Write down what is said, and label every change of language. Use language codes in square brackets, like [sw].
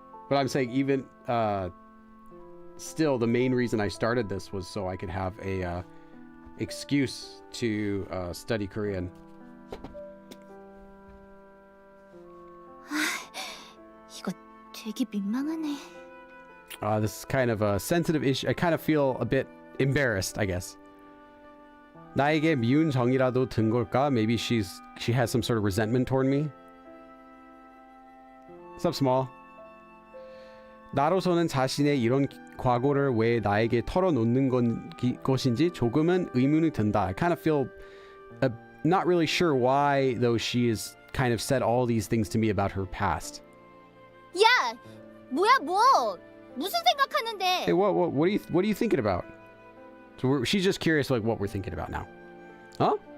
[en] But I'm saying even still, the main reason I started this was so I could have a excuse to study Korean. [ko] 이거 되게 민망하네. [en] This is kind of a sensitive issue. I kind of feel a bit embarrassed, I guess. [ko] 나에게 미운 정이라도 든 걸까? [en] Maybe she has some sort of resentment toward me. What's up, Small? [ko] 나로서는 자신의 이런 과거를 왜 나에게 털어놓는 것인지 조금은 의문이 든다. [en] I kind of feel not really sure why, though she has kind of said all these things to me about her past. [ko] 야, 뭐야 뭐? 무슨 생각하는데? [en] Hey, what are you thinking about? So she's just curious, like what we're thinking about now. Huh?